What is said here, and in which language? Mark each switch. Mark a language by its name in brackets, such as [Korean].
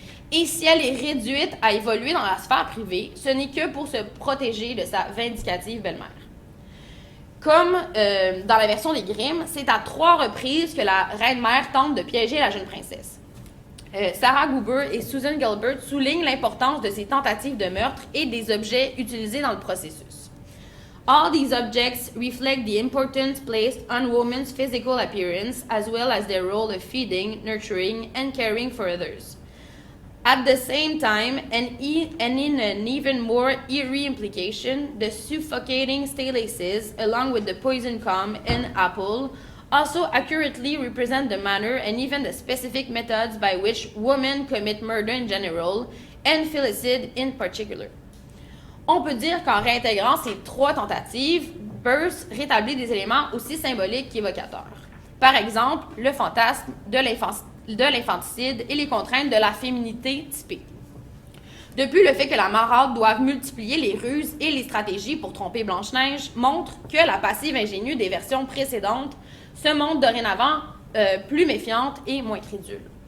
[French] Et si elle est réduite à évoluer dans la sphère privée, ce n'est que pour se protéger de sa vindicative belle-mère. Comme dans la version des Grimm, c'est à 3 reprises que la reine-mère tente de piéger la jeune princesse. Sarah Goober et Susan Gilbert soulignent l'importance de ces tentatives de meurtre et des objets utilisés dans le processus. [English] All these objects reflect the importance placed on women's physical appearance as well as their role of feeding, nurturing, and caring for others. At the same time, and in an even more eerie implication, the suffocating stelaces, along with the poison comb and apple, also accurately represent the manner and even the specific methods by which women commit murder in general, and filicide in particular. [French] On peut dire qu'en réintégrant ces 3 tentatives, Burns rétablit des éléments aussi symboliques qu'évocateurs. Par exemple, le fantasme de l'infanticide et les contraintes de la féminité typée. Depuis, le fait que la marâtre doive multiplier les ruses et les stratégies pour tromper Blanche-Neige montre que la passive ingénue des versions précédentes se montre dorénavant plus méfiante et moins crédule.